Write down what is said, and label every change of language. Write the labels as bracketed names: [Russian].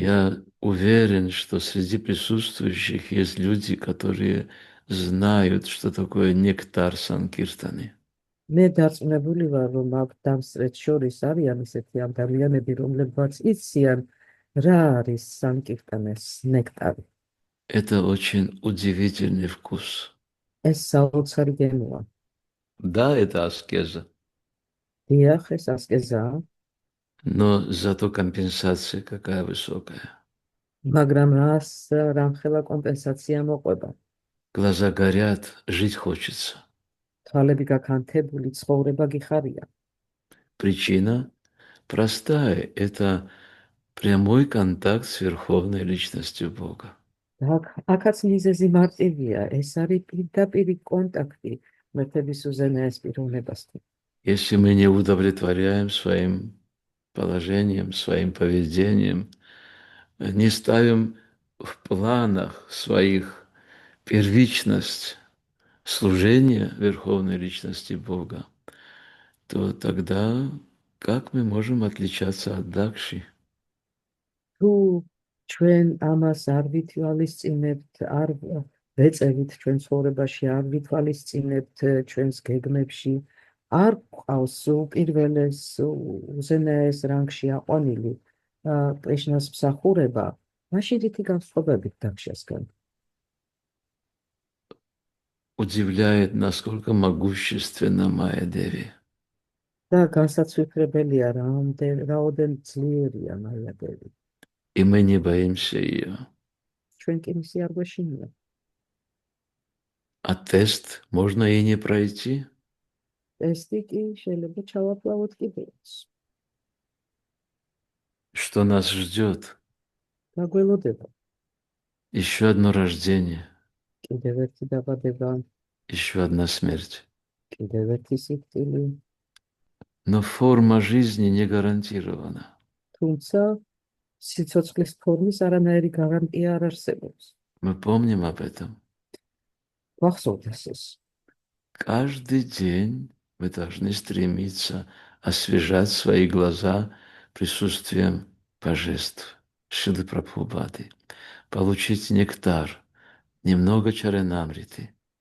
[Russian] Я уверен, что среди присутствующих есть люди, которые знают, что такое нектар Санкиртаны. [Georgian] მე დარწმუნებული ვარ, რომ ამ დამსწრეთ შორის არიან ისეთი ადამიანები, რომლებმაც იციან, რა არის სანკირტანეს ნექტარი. [Russian] Это очень удивительный вкус. [Georgian] ეს საოცარი გემოა. [Russian] Да, это аскеза, [Georgian] დიახ, ეს ასკეზაა, [Russian] но зато компенсация какая высокая. [Georgian] მაგრამ რამხელა კომპენსაცია მოყვება. [Russian] Глаза горят, жить хочется. [Georgian] თვალები გაქანთებული, ცხოვრება გიხარია. [Russian] Причина простая. Это прямой контакт с Верховной Личностью Бога. [Georgian] აქაც მიზეზი მარტივია, ეს არის პირდაპირი კონტაქტი მეთების უზენაეს პიროვნებასთან. [Russian] Если мы не удовлетворяем своим положением, своим поведением, не ставим в планах своих первичность служения Верховной Личности Бога, то тогда как мы можем отличаться от Дакши? [Georgian] თუ ჩვენ ამას არ ვითვალისწინებთ, არ ვეწევით ჩვენ ცხოვრებაში, არ ვითვალისწინებთ ჩვენს გეგმებში, არ გვყავს უპირველეს უზენაეს რანგში აყვანილი პრიშნას მსახურება, მაშინ რითი განსხვავებით დაქშასგან? [Russian] Удивляет, насколько могущественна Майя Деви. [Georgian] და განსაცვიფრებელია, რაოდენ ძლიერია მაია დევი. [Russian] И мы не боимся ее. [Georgian] ჩვენ კი მისი არ გვეშინია. [Russian] А тест можно и не пройти. [Georgian] ტესტი კი შეიძლება ჩავაფლავოთ კიდეც. [Russian] Что нас ждет? [Georgian] დაგველოდება. [Russian] Еще одно рождение, [Georgian] კიდევ ერთი დაბადება, [Russian] еще одна смерть. [Georgian] კიდევ ერთი სიკვდილი. [Russian] Но форма жизни не гарантирована. [Georgian] თუმცა სიცოცხლის ფორმის არანაირი გარანტია არ არსებობს. [Russian] Мы помним об этом. [Georgian] გვახსოვდეს ეს. [Russian] Каждый день мы должны стремиться освежать свои глаза присутствием божеств, Шилы Прабхупады, получить нектар, немного чаренамриты.